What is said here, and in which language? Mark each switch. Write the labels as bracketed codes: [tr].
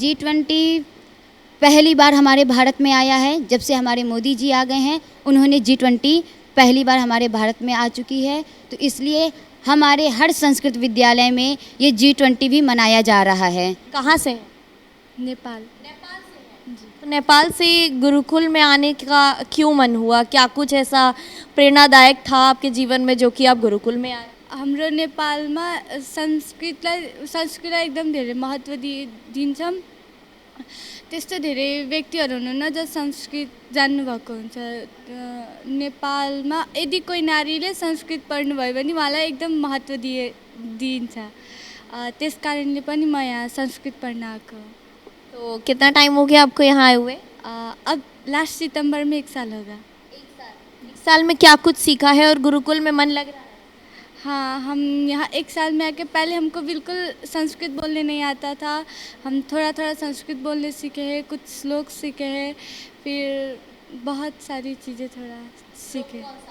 [hi] G20 पहली बार हमारे भारत में आया है, जब से हमारे मोदी जी आ गए हैं, उन्होंने G20 पहली बार हमारे भारत में आ चुकी है, तो इसलिए हमारे हर संस्कृत विद्यालय में ये G20 भी मनाया जा रहा है। कहाँ से? नेपाल। तो नेपाल से गुरुकुल में आने का क्यों मन हुआ? क्या कुछ ऐसा प्रेरणादायक था आपके जीवन में जो कि आप गुरुकुल में आए? [ne] हाम्रो नेपालमा संस्कृतलाई एकदम धेरै महत्त्व दिन्छौँ। त्यस्तो धेरै व्यक्तिहरू हुनुहुन्न जो संस्कृत जान्नुभएको हुन्छ। नेपालमा यदि कोही नारीले संस्कृत पढ्नुभयो भने उहाँलाई एकदम महत्त्व दिइन्छ। त्यस कारणले पनि म यहाँ संस्कृत पढ्न आएको। [hi] तो कितना टाइम हो गया आपको यहाँ आए हुए? अब लास्ट सितंबर में 1 साल होगा। एक साल में क्या कुछ सीखा है और गुरुकुल में मन लग रहा है? हाँ, हम यहाँ 1 साल में आके पहले हमको बिल्कुल संस्कृत बोलने नहीं आता था। हम थोड़ा थोड़ा संस्कृत बोलने सीखे हैं, कुछ श्लोक सीखे हैं, फिर बहुत सारी चीज़ें थोड़ा सीखे।